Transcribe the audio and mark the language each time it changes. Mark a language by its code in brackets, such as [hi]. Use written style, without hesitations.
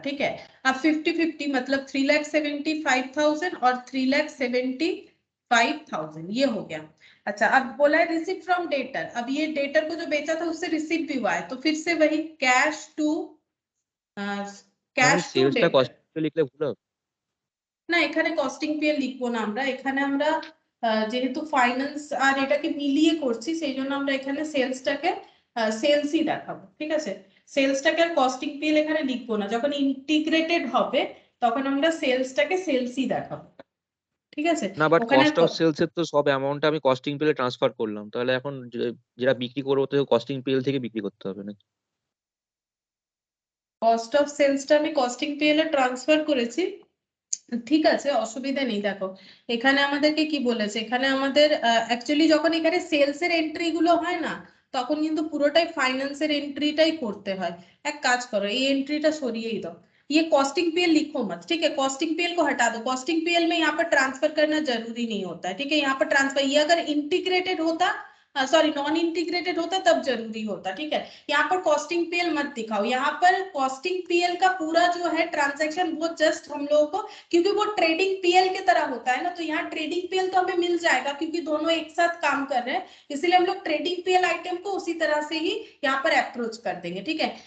[hi] ठीक है अब 50-50 मतलब 3,75,000 और 3,75,000 ये हो गया। अच्छा अब बोला है रिसीव फ्रॉम डेटर, अब ये डेटर को जो बेचा था उससे रिसीव भी हुआ है, तो फिर से वही कैश टू [bn] আমি সেলসটা [hi] डेटर। [bn] কস্টিং পেল লিখলে ভুল হবে? না এখানে কস্টিং পেয়ার লিখবো না আমরা, এখানে আমরা যেহেতু ফাইন্যান্স আর এটাকে মিলিয়ে করছি সেই জন্য আমরা এখানে সেলসটাকে সেলসই দেখাবো। ঠিক আছে সেলসটাকে আর কস্টিং পেয়ার এখানে লিখবো না, যখন ইন্টিগ্রেটেড হবে তখন আমরা সেলসটাকে সেলসই দেখাবো। ঠিক আছে না বাট ওখানে কস্ট অফ সেলস এর তো সব অ্যামাউন্টটা আমি কস্টিং পেলে ট্রান্সফার করলাম, তাহলে এখন যেটা বিক্রি করবো তো কস্টিং পেল থেকে বিক্রি করতে হবে নাকি? কস্ট অফ সেলসটা আমি কস্টিং পেয়ার ট্রান্সফার করেছি, ঠিক আছে অসুবিধা নেই। দেখো এখানে আমাদেরকে কি বলেছে, এখানে আমাদের অ্যাকচুয়ালি যখন এখানে সেলস এর এন্ট্রি গুলো হয় না তখন কিন্তু পুরোটাই ফাইন্যান্সের এন্ট্রিটাই করতে হয়। এক কাজ করো এই [hi] एंट्रीটা सरिए दो, ये कॉस्टिंग पीएल लिखो मत। ठीक है कॉस्टिंग पीएल को हटा दो, कॉस्टिंग पीएल में यहाँ पर ट्रांसफर करना जरूरी नहीं होता है। ठीक है यहाँ पर ट्रांसफर, ये अगर इंटीग्रेटेड होता सॉरी नॉन इंटीग्रेटेड होता तब जरूरी होता, ठीक है। यहाँ पर कॉस्टिंग पीएल मत दिखाओ, यहाँ पर कॉस्टिंग पीएल का पूरा जो है ट्रांजैक्शन वो जस्ट हम लोगों को, क्योंकि वो ट्रेडिंग पीएल की तरह होता है ना, तो यहाँ ट्रेडिंग पीएल तो हमें मिल जाएगा क्योंकि दोनों एक साथ काम कर रहे हैं, इसलिए हम लोग ट्रेडिंग पीएल आइटम को उसी तरह से ही यहाँ पर अप्रोच कर देंगे, ठीक है।